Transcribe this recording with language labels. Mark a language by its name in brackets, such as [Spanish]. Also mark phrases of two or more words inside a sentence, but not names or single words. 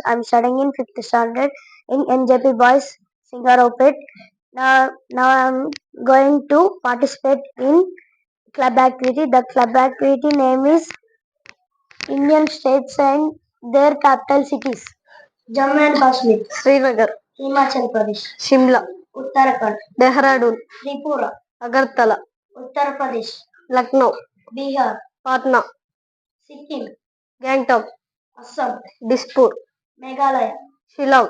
[English] I am studying in 5th standard in NJP Boys, Singaropet. Now I am going to participate in club activity. The club activity name is Indian States and their capital cities. Jammu and Kashmir, Srinagar, Himachal Pradesh, Shimla, Uttarakhand, Dehradun, Tripura, Agartala, Uttar Pradesh, Lucknow, Bihar, Patna, Sikkim, Gangtok, Assam, Dispur, Meghalaya, Shillong,